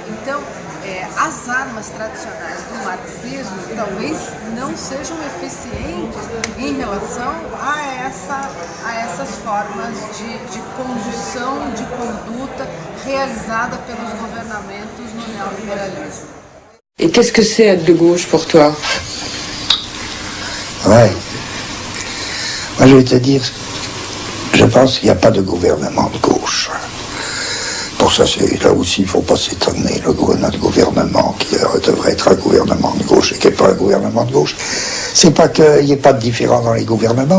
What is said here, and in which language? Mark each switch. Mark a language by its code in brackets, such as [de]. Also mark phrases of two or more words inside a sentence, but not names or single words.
[pt] Então, as armas tradicionais do marxismo talvez não sejam eficientes em relação a essas formas de condução, de conduta realizada pelos governamentos no neoliberalismo. [fr] Et qu'est-ce que c'est être de gauche pour toi? Ouais. Moi, je vais te dire, je pense qu'il n'y a pas de gouvernement de gauche. Pour ça, là aussi, il ne faut pas s'étonner. Notre gouvernement, qui devrait être un gouvernement de gauche et qui n'est pas un gouvernement de gauche, c'est pas qu'il n'y ait pas de différence dans les gouvernements.